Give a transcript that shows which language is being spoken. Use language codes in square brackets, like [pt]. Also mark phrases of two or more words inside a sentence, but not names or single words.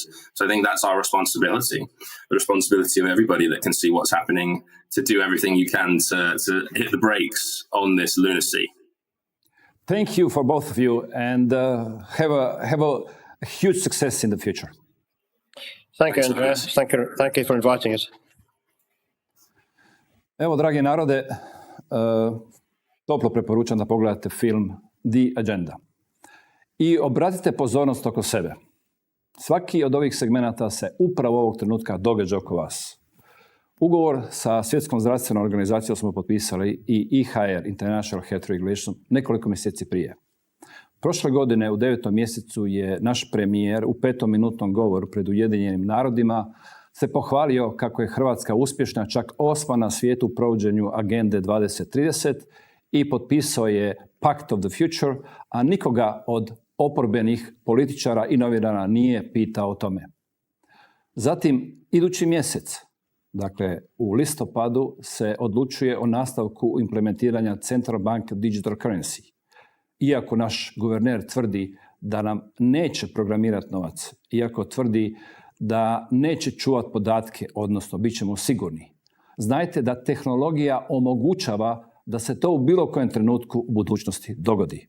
[en] So I think that's our responsibility, the responsibility of everybody that can see what's happening, to do everything you can to hit the brakes on this lunacy. Thank you for both of you, and have a huge success in the future. Thank you, Andreas. Thank you for inviting us. [hr] Evo, dragi narode, toplo preporučam da pogledate film The Agenda. I obratite pozornost oko sebe. Svaki od ovih segmenata se upravo ovog trenutka događa oko vas. Ugovor sa Svjetskom zdravstvenom organizacijom smo potpisali i IHR, [en] International Health Regulation, [hr] nekoliko mjeseci prije. Prošle godine u 9. mjesecu je naš premijer u 5-minutnom govoru pred Ujedinjenim narodima se pohvalio kako je Hrvatska uspješna, čak 8. na svijetu u provođenju Agende 2030 i potpisao je Pact of the Future, a nikoga od oporbenih političara i novinara nije pitao o tome. Zatim, idući mjesec, dakle u listopadu, se odlučuje o nastavku implementiranja [en] Central Bank Digital Currency. [hr] Iako naš guverner tvrdi da nam neće programirati novac, iako tvrdi da neće čuvati podatke, odnosno bit ćemo sigurni, znajte da tehnologija omogućava da se to u bilo kojem trenutku u budućnosti dogodi.